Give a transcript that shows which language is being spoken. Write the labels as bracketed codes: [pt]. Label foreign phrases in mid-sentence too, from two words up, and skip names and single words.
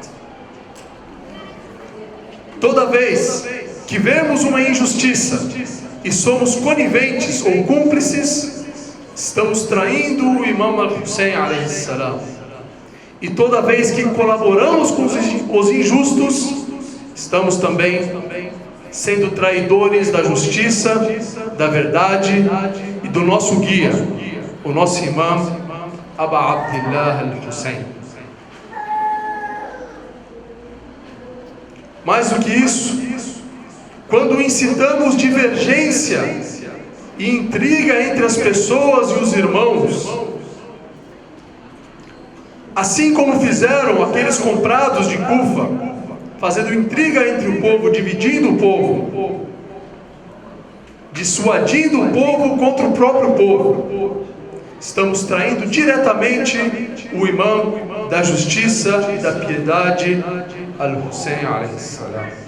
[pt] Toda vez que vemos uma injustiça e somos coniventes ou cúmplices, estamos traindo o Imam Hussein [ar] عليه السلام. [pt] E toda vez que colaboramos com os injustos, estamos também sendo traidores da justiça, da verdade e do nosso guia, o nosso imam, Aba Abdillah al-Hussein. Mais do que isso, quando incitamos divergência e intriga entre as pessoas e os irmãos, assim como fizeram aqueles comprados de Kufa, fazendo intriga entre o povo, dividindo o povo, dissuadindo o povo contra o próprio povo, estamos traindo diretamente o imã da justiça e da piedade, Al-Hussein [ar] عليه السلام.